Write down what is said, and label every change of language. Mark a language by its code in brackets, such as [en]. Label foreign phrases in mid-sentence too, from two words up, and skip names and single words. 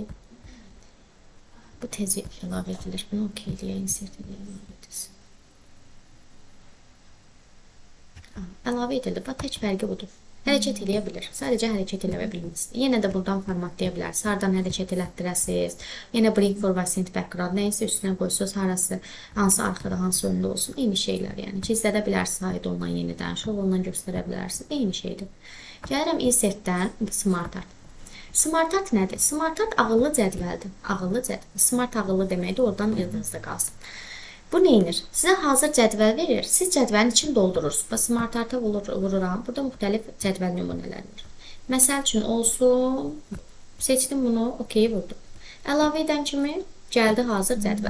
[az] Bu tez əlavə edilir. Bunu okey eləyək, insert eləyək. Əlavə edildi. Bax, tək fərqi budur. Hərəkət eləyə bilir. Sadəcə hərəkət eləyə bilməz. Yenə də buradan formatlaya bilərsiniz. Hardan hərəkət elətdirəsiniz. [en] Yenə bring forward, send background. [az] Nəysə üstünə qoysunuz, hansı arxada, hansı öndə olsun. Eyni şeylər yəni. Gizlədə bilərsiniz, aid olunan yenidən, şov olunan göstərə bilərsiniz. Eyni şeydir. Gəlirəm insert-dən smart art. Smart art nədir? Smart art ağıllı cədvəldir. Ağıllı cədvəl. Smart ağıllı deməkdir, oradan yadınızda qalsın. Bu neyinir? Sizə hazır cədvəl verir. Siz cədvəlin içini doldurursunuz. Bax, smart arta vururam. Burada müxtəlif cədvəl nümunələri var. Məsəl üçün olsun. Seçdim bunu, okey vurdum. Əlavə edən kimi gəldi hazır cədvəl.